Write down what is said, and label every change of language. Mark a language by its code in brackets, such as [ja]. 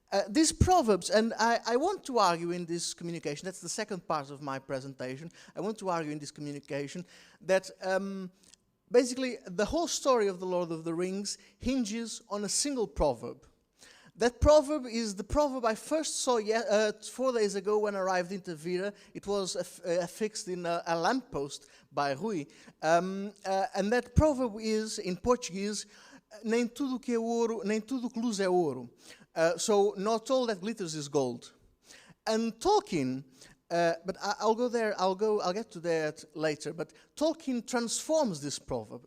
[en] These Proverbs, and I want to argue in this communication, that's the second part of my presentation, I want to argue in this communication that basically the whole story of the Lord of the Rings hinges on a single proverb. That proverb is the proverb I first saw 4 days ago when I arrived in Tavira. It was affixed in a lamppost by Rui. And that proverb is, in Portuguese, [pt] nem tudo que é ouro, [en] nem tudo que luz é ouro. So not all that glitters is gold. And Tolkien, but I'll go there. I'll get to that later. But Tolkien transforms this proverb.